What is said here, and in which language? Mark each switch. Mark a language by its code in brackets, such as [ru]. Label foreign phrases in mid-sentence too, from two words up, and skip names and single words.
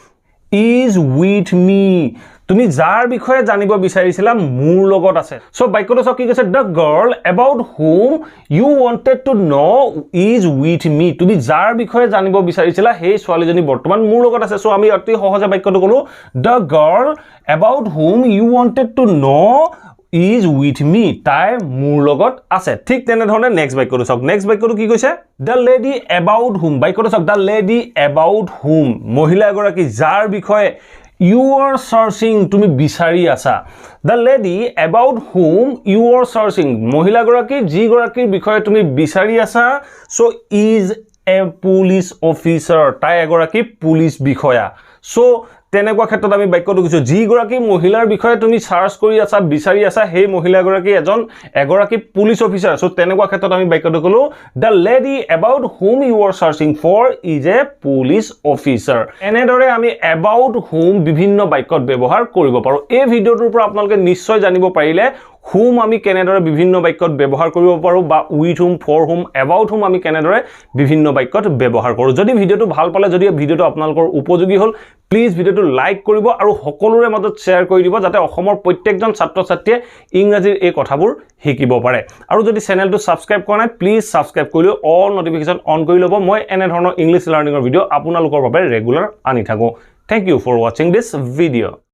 [en] is with me [as] তুমি যাৰ বিষয়ে জানিব বিচাৰিছিলা মোৰ লগত আছে সো বাক্যটো চাওক কি কৈছে [en] the girl about whom you wanted to know is with me [as] তুমি যাৰ বিষয়ে জানিব বিচাৰিছিলা সেই ছোৱালীজনী বৰ্তমান মোৰ লগত আছে সো আমি অতি সহজে বাক্যটো কলো [en] the girl about whom you wanted to know is with me [as] তাই মোৰ লগত আছে ঠিক তেনে ধৰণে নেক্সট বাক্যটো চাওক নেক্সট বাক্যটো কি কৈছে [en] the lady about whom [as] বাক্যটো চাওক [en] the lady about whom [as] মহিলা গৰাকী যাৰ বিষয়ে [en] you are searching [as] তুমি বিচাৰি আছা [en] the lady about whom you are searching [as] মহিলা গৰাকী যি গৰাকীৰ বিষয়ে তুমি বিচাৰি আছা [en] so is a police officer [as] তাই এগৰাকী পুলিশ বিষয়া so তেনেকুৱা ক্ষেত্ৰত আমি বাক্যটো কৈছো যি গৰাকী মহিলাৰ বিষয়ে তুমি সাৰ্চ কৰি আছা বিচাৰি আছা সেই মহিলা গৰাকী এগৰাকী [en] police officer [as] সো তেনেকুৱা ক্ষেত্ৰত আমি বাক্যটো কলো [en] the lady about whom you are searching for is a police officer [as] এনেদৰে আমি [en] about whom [as] বিভিন্ন বাক্যত ব্যৱহাৰ কৰিব পাৰো এই ভিডিওটোৰ পৰা আপোনালোকে নিশ্চয় জানিব পাৰিলে whom আমি কেনেদৰে বিভিন্ন বাক্যত ব্যৱহাৰ কৰিব পাৰো বা [en] with whom for whom about whom [as] আমি কেনেদৰে বিভিন্ন বাক্যত ব্যৱহাৰ কৰো যদি ভিডিওটো ভাল পালে যদি ভিডিওটো আপোনালোকৰ উপযোগী হল প্লিজ ভিডিওটো লাইক কৰিব আৰু সকলোৰে মাজত শেয়াৰ কৰি দিব যাতে অসমৰ প্ৰত্যেকজন ছাত্ৰ ছাত্ৰীয়ে ইংৰাজীৰ এই কথাবোৰ শিকিব পাৰে আৰু যদি চেনেলটো সাবস্ক্ৰাইব কৰা নাই প্লিজ সাবস্ক্ৰাইব কৰি [en] all notification on [as] কৰি লব মই এনে ধৰণৰ [en] English learning [as] ভিডিও আপোনালোকৰ বাবে ৰেগুলাৰ আনি থাকো [en] thank you for watching this video